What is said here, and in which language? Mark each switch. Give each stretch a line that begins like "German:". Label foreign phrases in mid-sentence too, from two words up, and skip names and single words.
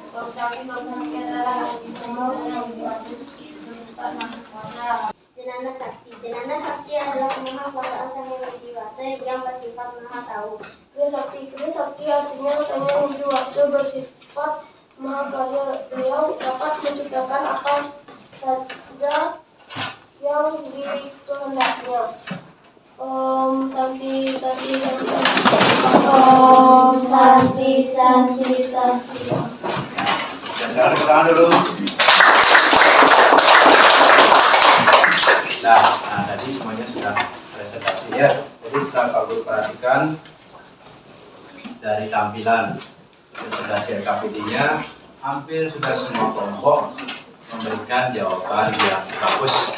Indonesian: Jenana Sakti. Jenana Sakti adalah kemahakuasaan sang yang widiwasa yang bersifat maha tahu. Kriya Sakti artinya sang yang widiwasa bersifat maha karya. Beliau dapat menciptakan apa saja yang dikehendaknya.
Sanskrit: ॐ शान्ति शान्ति शान्ति. ॐ शान्ति शान्ति शान्ति.
Indonesian: Jangan tangan dulu. Nah, tadi semuanya sudah presentasi ya. Jadi setelah Pak Guru perhatikan dari tampilan presentasi LKPD-nya, hampir sudah semua kelompok memberikan jawaban yang bagus.